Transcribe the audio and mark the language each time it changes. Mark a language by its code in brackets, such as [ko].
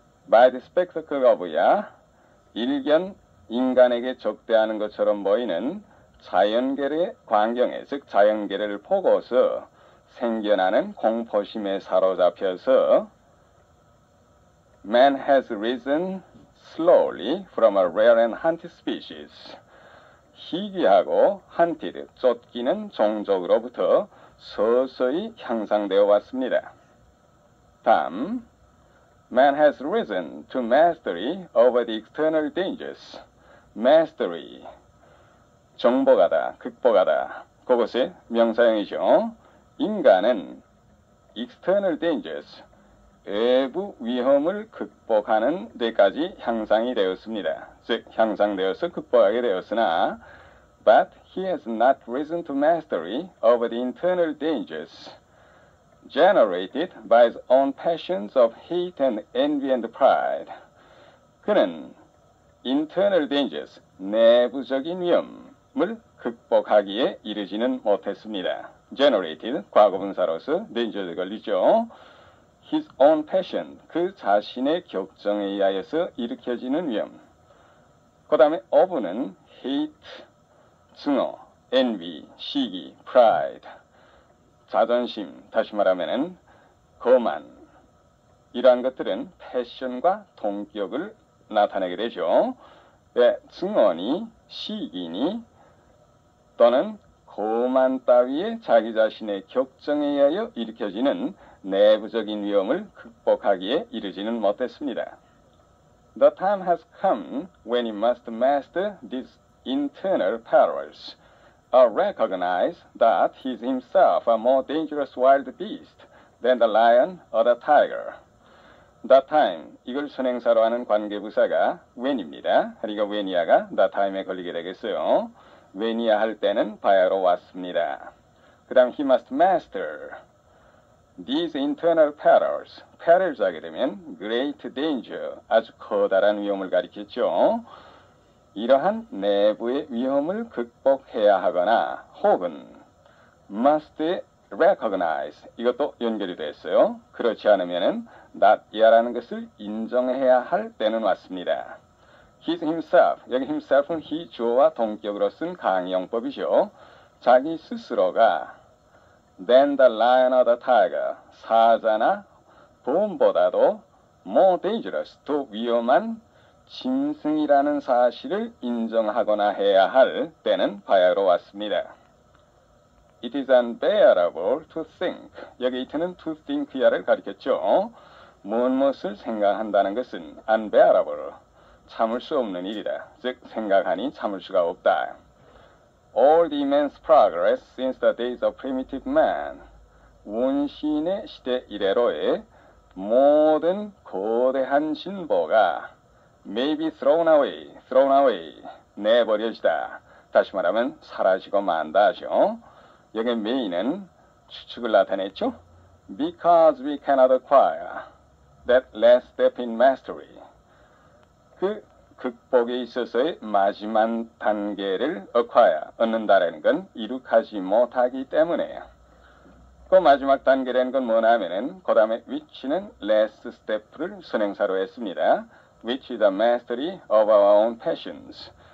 [en] by the spectacle of야 [ko] 일견 인간에게 적대하는 것처럼 보이는 자연계의 광경에, 즉 자연계를 보고서 생겨나는 공포심에 사로잡혀서 [en] Man has risen slowly from a rare and hunted species. [ko] 희귀하고 hunted, 쫓기는 종족으로부터 서서히 향상되어 왔습니다. 다음, [en] man has risen to mastery over the external dangers. [ko] mastery, 정복하다, 극복하다. 그것이 명사형이죠. 인간은 [en] external dangers, [ko] 외부 위험을 극복하는 데까지 향상이 되었습니다. 즉, 향상되어서 극복하게 되었으나 [en] but he has not risen to mastery over the internal dangers generated by his own passions of hate and envy and pride. [ko] 그는 [en] internal dangers, [ko] 내부적인 위험을 극복하기에 이르지는 못했습니다. generated, 과거분사로서 danger에 걸리죠. [en] his own passion, [ko] 그 자신의 격정에 의하여서 일으켜지는 위험. 그 다음에 of는 hate, 증오, envy, 시기, pride, 자존심, 다시 말하면은 거만. 이러한 것들은 패션과 동격을 나타내게 되죠. 네, 증오니, 시기니, 또는 거만 따위의 자기 자신의 격정에 의하여 일으켜지는 내부적인 위험을 극복하기에 이르지는 못했습니다. [en] The time has come when he must master these internal perils, or recognize that he is himself a more dangerous wild beast than the lion or the tiger. The time, [ko] 이걸 선행사로 하는 관계부사가 when입니다. 그러니까 when이야가 the time에 걸리게 되겠어요. when이야 할 때는 바야로 왔습니다. 그 다음 [en] he must master these internal perils. [ko] perils 하게 되면 great danger, 아주 커다란 위험을 가리켰죠. 이러한 내부의 위험을 극복해야 하거나 혹은 [en] must recognize, [ko] 이것도 연결이 됐어요. 그렇지 않으면은 not이라는 것을 인정해야 할 때는 왔습니다. [en] He himself, [ko] 여기 himself은 he 주어와 동격으로 쓴 강의용법이죠. 자기 스스로가 [en] than the lion or the tiger, [ko] 사자나 곰보다도 [en] more dangerous, [ko] 더 위험한 짐승이라는 사실을 인정하거나 해야 할 때는 바야로 왔습니다. [en] It is unbearable to think. [ko] 여기 it는 [en] to think [ko] 야를 가리켰죠. 무엇을 생각한다는 것은 unbearable, 참을 수 없는 일이다. 즉 생각하니 참을 수가 없다. [en] All the immense progress since the days of primitive man. [ko] 원시인의 시대 이래로의 모든 거대한 진보가 [en] may be thrown away, [ko] 내버려지다. 다시 말하면 사라지고 만다 하죠. 여기 may는 추측을 나타냈죠. [en] Because we cannot acquire that last step in mastery. [ko] 그 극복에 있어서의 마지막 단계를 얻는다라는 건 이룩하지 못하기 때문에 그 마지막 단계라는 건 뭐냐 하면은 그 다음에 which는 [en] last step [ko] 를 선행사로 했습니다. [en] which is the mastery of our own passions.